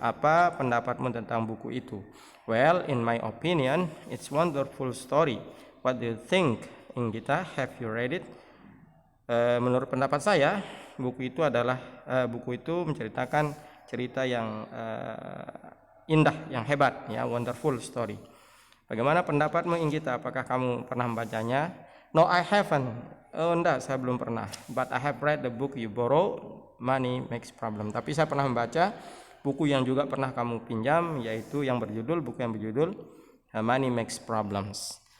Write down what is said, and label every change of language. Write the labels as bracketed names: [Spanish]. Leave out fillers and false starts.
[Indonesian] Apa pendapatmu tentang buku itu? [English] Well, in my opinion, it's wonderful story. [Indonesian] What do you think, Inggita? Have you read it? Menurut pendapat saya, buku itu menceritakan cerita yang indah, yang hebat, wonderful story. Bagaimana pendapatmu, Inggita? Apakah kamu pernah membacanya? No, I haven't. Oh, enggak, saya belum pernah. [English] But I have read the book you borrow. Money makes problem. [Indonesian] Tapi saya pernah membaca buku yang juga pernah kamu pinjam, yaitu buku yang berjudul Money Makes Problems.